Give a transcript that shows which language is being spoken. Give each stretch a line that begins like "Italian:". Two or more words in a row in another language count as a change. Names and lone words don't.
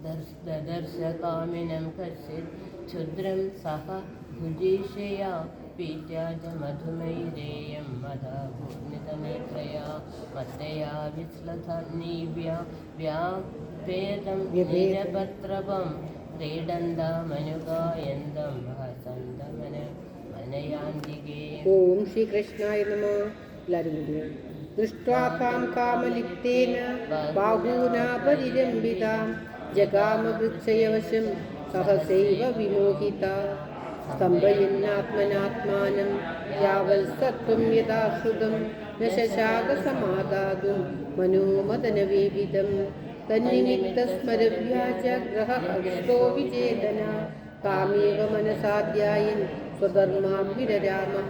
Sanskrit: ददर्श कामिनं कश्चित् क्षुद्रं सह भुजीषया पीत्याज मधुमैरेयं मदा पूर्णितनेत्रया मत्तया विश्लथनीव्या व्यापेदं निरपत्रपं क्रीडन्दामनुगायन्दं हसन्दमनयान्तिके. ओं श्रीकृष्णाय नम.
Malayalam: എല്ലാവരും കൂടി
Sanskrit: दृष्ट्वा तां कामलिप्तेन बाहूना परिरम्भितां जगामवृक्षयवशं सहसैव विमोहित स्तम्भयन्नात्मनात्मानं यावत्सत्वं यथाश्रुतं न शशाक समादातुं मनोमदनवेवितं तन्निमित्तस्मरव्याजग्रहस्तो विचेतन तामेव मनसाध्यायन् स्वधर्माभिरराम.